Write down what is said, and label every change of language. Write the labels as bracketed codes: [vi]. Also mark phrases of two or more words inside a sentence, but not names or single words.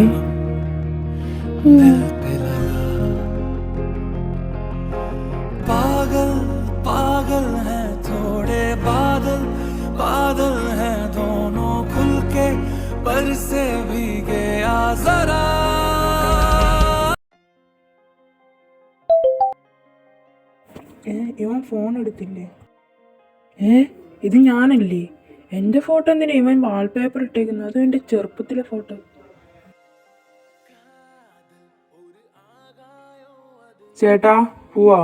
[hi] दिल पे लगा। पागल पागल है थोड़े बादल, बादल है दोनों खुल के, पर से भीगे आ जरा। [ml] ഇവൻ ഫോൺ എടുത്തില്ലേ? ഇത് ഞാനല്ലേ? എൻ്റെ ഫോട്ടോ എന്തിനാ ഇവൻ വാൾപേപ്പർ ഇട്ടേക്കുന്നത്? അതും എൻ്റെ ചെറുപ്പത്തിലെ ഫോട്ടോ. ചേട്ടാ, പോവാ?